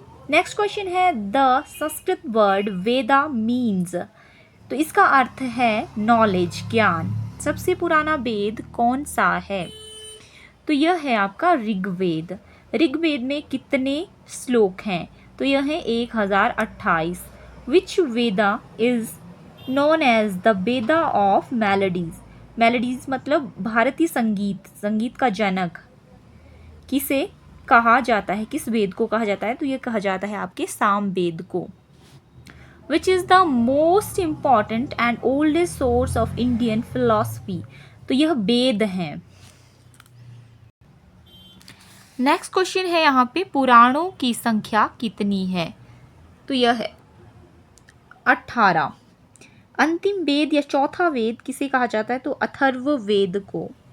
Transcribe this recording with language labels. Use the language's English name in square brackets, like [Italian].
[Hindi] Next question है [English] the Sanskrit word Veda means, [Hindi] तो इसका अर्थ है नॉलेज, ज्ञान। सबसे पुराना वेद कौन सा है, तो यह है आपका ऋग्वेद। ऋग्वेद में कितने श्लोक हैं, तो यह है 1028। [English] Which Veda is known as the Veda of Melodies? [Hindi] Melodies मतलब भारतीय संगीत, संगीत का जनक किसे कहा जाता है, किस वेद को कहा जाता है, तो यह कहा जाता है आपके साम वेद को। [English] Which is the most important and oldest source of Indian philosophy? [Hindi] तो यह वेद हैं। नेक्स्ट क्वेश्चन है यहाँ पे पुराणों की संख्या कितनी है, तो यह है 18। अंतिम वेद या चौथा वेद किसे कहा जाता है, तो अथर्व वेद को।